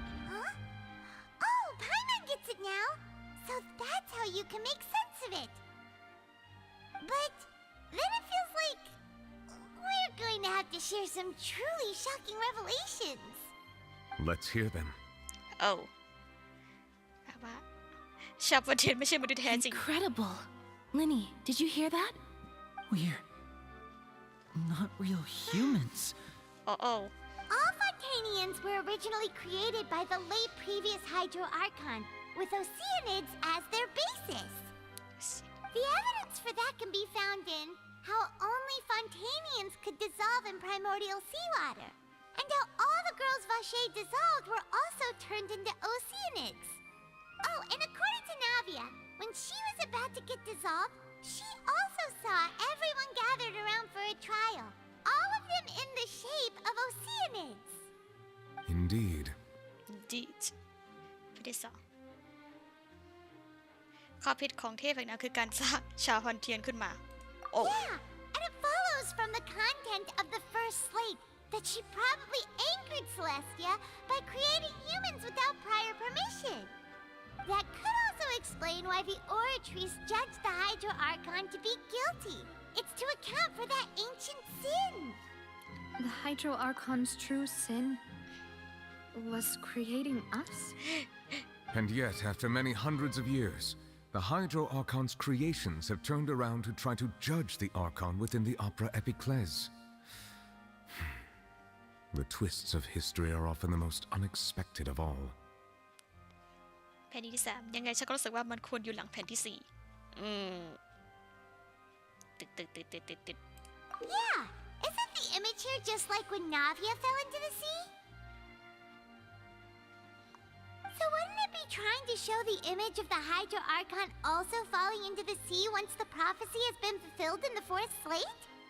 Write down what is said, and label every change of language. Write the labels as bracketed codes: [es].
[en] Huh? Oh, Paimon gets it now! So that's how you can make sense of it. But then it feels like we're going to have to share some truly shocking revelations. Let's hear them. Oh. [th] แบบว่าชาวประเทศไม่ใช่มนุษย์แท้จริง [en] Incredible! Linny, did you hear that? We're not real humans. Oh. All Fontanians were originally created by the late previous Hydro Archon, with oceanids as their basis. The evidence for that can be found in how only Fontanians could dissolve in primordial seawater, and how all the girls Vacher dissolved were also turned into oceanids. Oh, and according to Navia, when she was about to get dissolved, she also saw everyone gathered around for a trial, all of them in the shape of oceanids. Indeed. [th] ไม่ได้สองข้อผิดของเทพแห่งนั้นคือการสร้างชาวฮอนเทียนขึ้นมา [en] Yeah, and it follows from the content of the first slate that she probably angered Celestia by creating humans without prior permission. That could also explain why the Oratrice judged the Hydro Archon to be guilty. It's to account for that ancient sin. The Hydro Archon's true sin was creating us? And yet, after many hundreds of years, the Hydro Archon's creations have turned around to try to judge the Archon within the Opera Epiclese. The twists of history are often the most unexpected of all. [th] แผ่นที่3ยังไงฉันก็รู้สึกว่ามันควรอยู่หลังแผ่นที่4ตึก [en] Yeah, isn't the image here just like when Navia fell into the sea? So wouldn't it be trying to show the image of the Hydro Archon also falling into the sea once the prophecy has been fulfilled in the fourth slate?